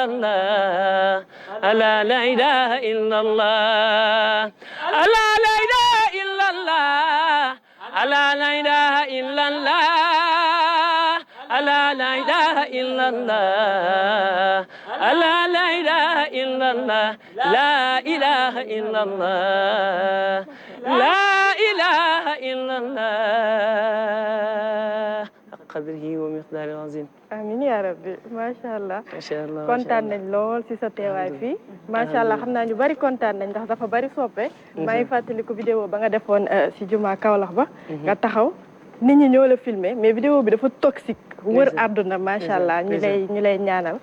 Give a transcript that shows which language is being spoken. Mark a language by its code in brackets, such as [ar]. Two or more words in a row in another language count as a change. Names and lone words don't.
[ar] الله ألا لا إله إلا الله ألا لا إله إلا الله ألا لا إله إلا الله ألا لا إله إلا الله ألا لا إله إلا الله لا إله إلا الله لا إله إلا الله قدره ومقداره العظيم آمين يا ربي ما شاء الله. ما شاء الله [wo] kontaan nañ lool si sa teewaay fii. [ar] ما شاء الله [wo] xam naa ñu bari kontaan nañ ndax dafa bari soppe. maa ngi fàttaliku vidéo ba nga defoon si juma Kaolack ba. nga taxaw nit ñi ñoo la filmé mais vidéo bi dafa toxique. wër àdduna [ar] ما شاء الله [wo] ñu lay ñaanal.